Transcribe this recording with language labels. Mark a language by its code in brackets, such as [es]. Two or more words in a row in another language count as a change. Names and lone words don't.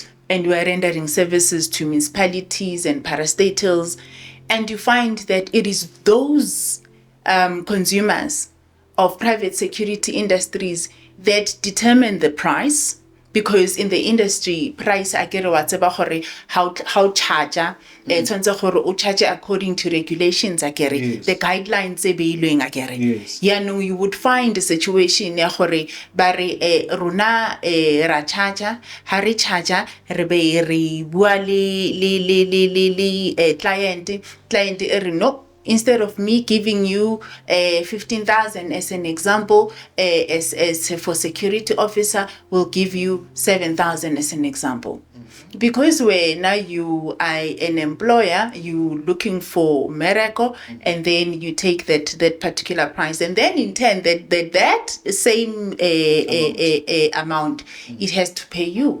[en] And we are rendering services to municipalities and parastatals. And you find that it is those consumers of private security industries that determine the price, because in the industry, price [tn] akere wa tseba gore [en] how charger [tn] tshwantse gore o charge [en] according to regulations akere, yes, the guidelines [tn] tse beilweng akere. [en] Yes. Yaanong you would find a situation [tn] ya gore ba re rona ra charger, ha re charger re be re bua le client e re no, [en] instead of me giving you 15,000 as an example, as for security officer, we'll give you 7,000 as an example. Because when now you are an employer, you looking for miracle, and then you take that particular price, and then in turn that same amount it has to pay you.